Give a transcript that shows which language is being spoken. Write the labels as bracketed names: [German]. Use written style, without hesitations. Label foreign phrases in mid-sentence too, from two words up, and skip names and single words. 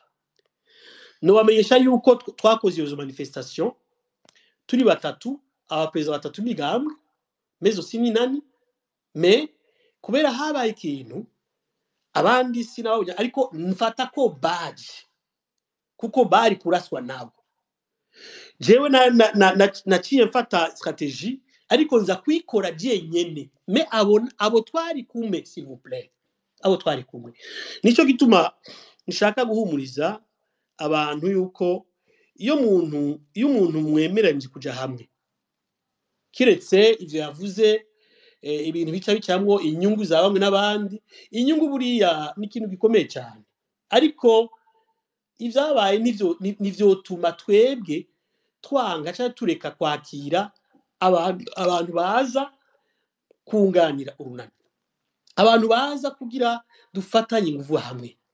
[Rundi] Nobamenyesha yuko twakoze iyo manifestation turi batatu abaperezida batatu b'igambwe mezo Minani me kubera habaye ikintu abandi sinabonye ariko mfata ko baje kuko bari kuraswa nabo jewe naciye mfata strategie ariko nza kwikora je nyene me abo twari kumwe [French] s'il vous plaît [Rundi] abo twari kumwe nico gituma nshaka guhumuriza abantu yuko iyo umuntu mwemeranye kuja hamwe kiretse ivyo yavuze ibintu bica bicamwo inyungu za bamwe n'abandi inyungu buriya ni ikintu gikomeye cyane ariko ivyabaye nivyo tuma twebwe twanga cyangwa tureka kwakira abantu baza kunganira urunani abantu baza kugira dufatanye ingufu hamwe.